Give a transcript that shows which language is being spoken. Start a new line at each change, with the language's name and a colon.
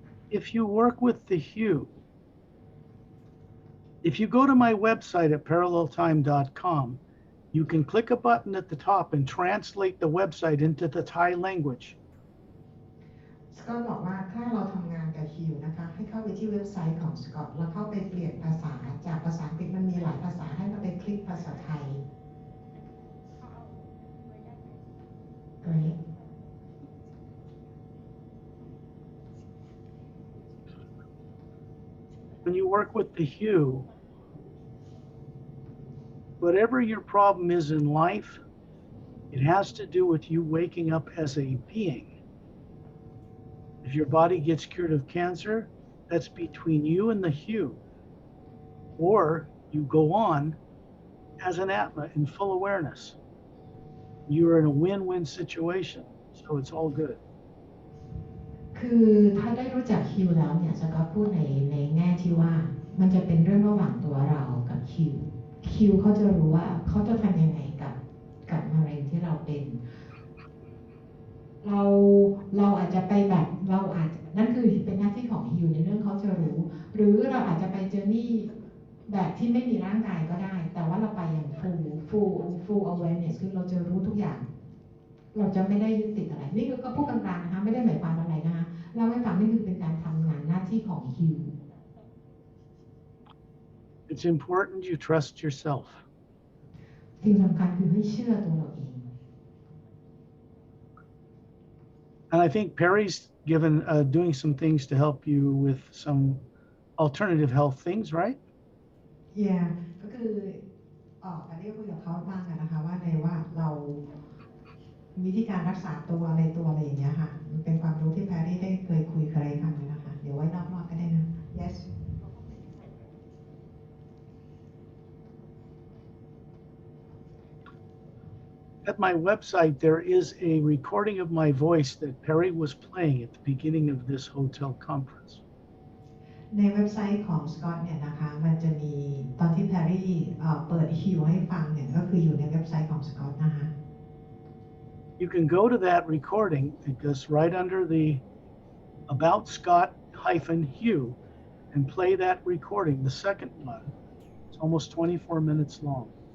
English: If you work with the hue, if you go to my website at paralleltime.com, you can click a button at the top and translate the website into the Thai language.
Thai: สกอตบอกว่าถ้าเราทำงานกับฮิวนะคะให้เข้าไปที่เว็บไซต์ของสกอตแล้วเข้าไปเปลี่ยนภาษาจากภาษาอังกฤษมันมีหลายภาษาให้เราไปคลิกภาษาไทย
English: Great. When you work with the hue, whatever your problem is in life, it has to do with you waking up as a being. If your body gets cured of cancer, that's between you and the hue. Or you go on as an Atma in full awareness. You're in a win-win situation, so it's all good.
Thai: คือถ้าได้รู้จักฮิวแล้วเนี่ยสกอตพูดในแง่ที่ว่ามันจะเป็นเรื่องระหว่างตัวเรากับฮิวเขาจะรู้ว่าเขาจะทำยังไงกับมะเร็งที่เราเป็น เราอาจจะไปแบบนั่นคือเป็นหน้าที่ของฮิวในเรื่องเขาจะรู้หรือเราอาจจะไปเจอนี่แบบที่ไม่มีร่างกายก็ได้แต่ว่าเราไปอย่าง full awareness คือเราจะรู้ทุกอย่างเราจะไม่ได้ยึดติดอะไรนี่ก็พูดกลางๆนะคะไม่ได้หมายความอะไรนะคะเราให้ฟังนี่คือเป็นการทำงานหน้าที่ของฮิว
English: It's important you trust yourself.
Thai: สิ่งสำคัญคือให้เชื่อตัวเราเอง
English: And I think Perry's doing some things to help you with some alternative health things, right?
Thai: Yeah ก็คือแต่เรียกคุยกับเขาบ้างนะคะว่าเราวิธีการรักษาตัวอะไรอย่างเงี้ยค่ะมันเป็นความรู้ที่แพรรี่ได้เคยคุยกับอะไรฟังเลยนะคะเดี๋ยวไว้นอกรอบก็ได้นะ Yes
English: At my website, there is a recording of my voice that Perry was playing at the beginning of this hotel conference.
Thai: ในเว็บไซต์ของสกอตเนี่ยนะคะมันจะมีตอนที่แพรรี่เปิดฮิวให้ฟังเนี่ยก็คืออยู่ในเว็บไซต์ของสกอตนะคะ
English: You can go to that recording. It goes right under the About Scott-Hugh and play that recording, the second one. It's almost 24 minutes long.